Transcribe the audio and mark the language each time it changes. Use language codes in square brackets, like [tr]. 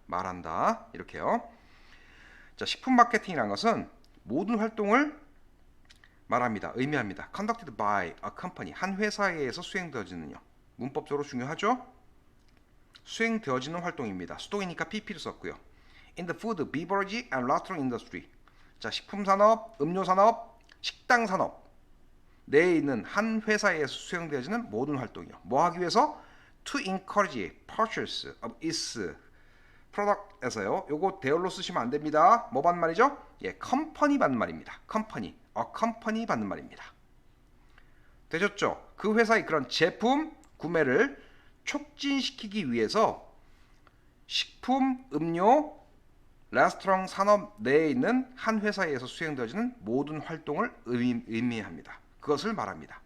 [ko] 말한다 이렇게요. 자, 식품 마케팅이라는 것은 모든 활동을 말합니다. 의미합니다. [en] conducted by a company, [ko] 한 회사에 의해서 수행되어지는요. 문법적으로 중요하죠? 수행되어지는 활동입니다. 수동이니까 PP를 썼고요. [en] In the food, beverage and restaurant industry. [ko] 자, 식품 산업, 음료 산업, 식당 산업 내에 있는 한 회사에 의해서 수행되어지는 모든 활동이요. 뭐 하기 위해서? [en] To encourage purchase of its product에서요. [ko] 요거 대열로 쓰시면 안 됩니다. 뭐 받는 말이죠? 예, 컴퍼니 받는 말입니다. 컴퍼니, 컴퍼니 받는 말입니다. 되셨죠? 그 회사의 그런 제품 구매를 촉진시키기 위해서 식품, 음료, 레스토랑 산업 내에 있는 한 회사에 의해서 수행되어지는 모든 활동을 의미합니다. 그것을 말합니다.